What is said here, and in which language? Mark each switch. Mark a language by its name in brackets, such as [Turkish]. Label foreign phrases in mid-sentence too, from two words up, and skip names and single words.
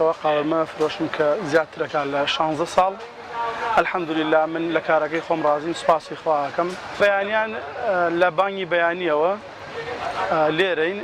[Central Kurdish] قاورمە فرۆشم کە زیاترەکە لە 16 ساڵ [Arabic] الحمد لله [Central Kurdish] من لە کارەکەی خۆم ڕازیم سوپاسی خواکەم بەیانیان لە بانگی بەیانیەوە لێرەین